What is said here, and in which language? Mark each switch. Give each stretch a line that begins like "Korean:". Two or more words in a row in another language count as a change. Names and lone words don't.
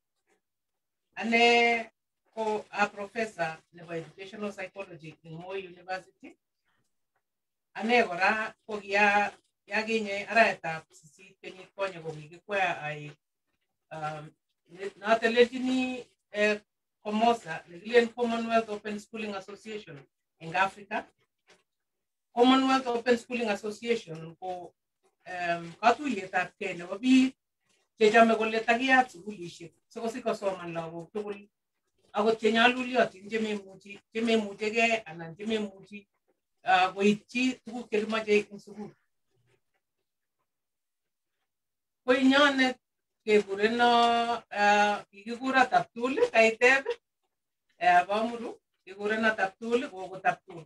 Kalenjin: Ane ko
English: a professor
Kalenjin: nebo
English: educational psychology
Kalenjin: eng Moi University. Ane kora ko yakinye arawetab 8 kenyit konye ko kikikwea ai natelelchini Komosa nekilen Commonwealth Open Schooling Association eng Africa. Commonwealth Open Schooling Association ko katuyetab kei nebo biik chechome kole takiyat sukulishek sikosich kosoman lagok tugul akot chenyaluliotin chememuchegei anan chememuchi koitchi tuguk chekimoche eng sukul. Ko inyonet kekureno kikikura Taptul kaiteb Bwamuru kikureno Taptul koko Taptul.